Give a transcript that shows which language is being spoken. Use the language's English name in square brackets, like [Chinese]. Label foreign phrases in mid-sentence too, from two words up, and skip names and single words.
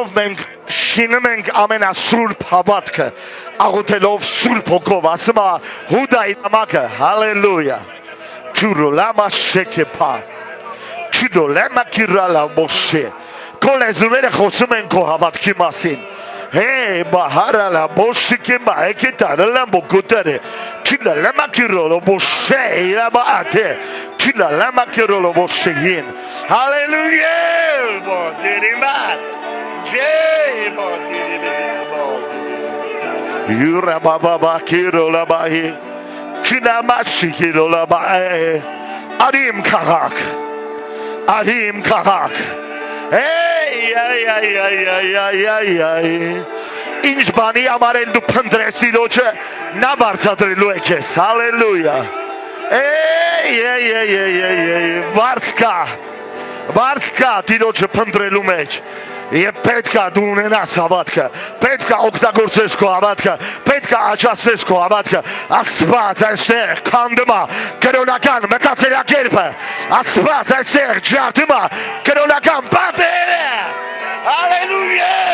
[Armenian] մենք շինում ենք ամենասուրբ հավատքը, աղոթելով Սուրբ Հոգով, ասում է Հուդայի նամակը, հալելույա, քյուրոլամա շեքեպա, քյուրոլամա քիրալա մոշե, քո լեզուները խոսում են քո հավատքի մասին, Hey, Baharala, Boshikima, Ekitara, Bokutere, Killa Lama Kirolo, Boshe, Rabate, Killa Lama Kirolo, Boshin. Hallelujah! Yura Baba Kirola Bahi, Killa Mashi Kirola Bae, Adim Karak, Adim Karak. Hey, Ինչ բանի ամարել դու փնտրես Տիրոջը, նա վարձատրելու է քեզ, հալելույա, վարձ կա Տիրոջը փնտրելու մեջ, և պետք է դու ունենաս հավատքը, պետք է օգտագործես քո հավատքը, պետք է աճացնես քո հավատքը, Աստված այստեղ քանդում է կրոնական մտածելակերպը, Աստված այստեղ ջարդում է կրոնական բացերը, հալելույա,